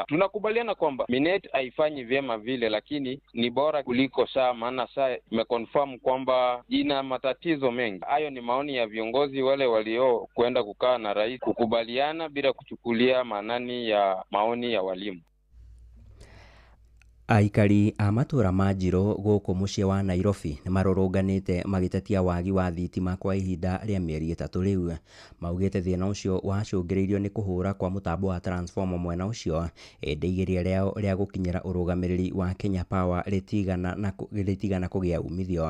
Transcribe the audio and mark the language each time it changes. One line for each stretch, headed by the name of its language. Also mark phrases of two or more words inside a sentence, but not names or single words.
Swahili: Tunakubaliana kwamba Minet haifanyi vyema vile, lakini ni bora kuliko SHA, maana SHA imeconfirm kwamba ina matatizo mengi. Hayo ni maoni ya viongozi wale walio kwenda kukaa na rais kukubaliana bila kuchukulia maanani ya maoni ya walimu.
Kikuyu: Aikari a matũra ma Njirũ gũkũ mũciĩ wa Nairobi nĩ marũrũnganĩte magĩtetia wagi wa thitima kwa ihinda rĩa mĩeri 3 rĩu. Maugĩte thĩna ũcio wacũngĩrĩirio nĩ kũhũra kwa mũtambo wa transformer mwena ũcio, igeria rĩao rĩa gũkinyĩra ũrũgamĩrĩri wa Kenya Power rĩtigana kũgĩa umithio.